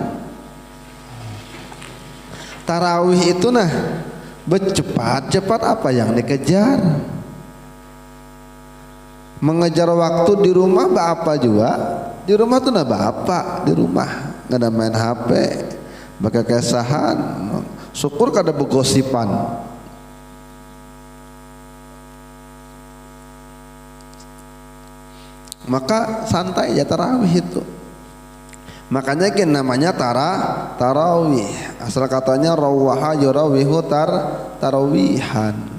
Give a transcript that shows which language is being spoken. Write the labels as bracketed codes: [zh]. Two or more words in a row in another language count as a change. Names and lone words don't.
[id] Tarawih itu nah bercepat-cepat, apa yang dikejar? Mengejar waktu di rumah apa juga? Di rumah tuh nah apa? Di rumah nggak ada main HP, pakai kesahan, [bjn] syukur kada begosipan. [id] Maka santai ya tarawih itu. Makanya kan namanya tarawih. Asal katanya [ar] روح يروح ترويحا.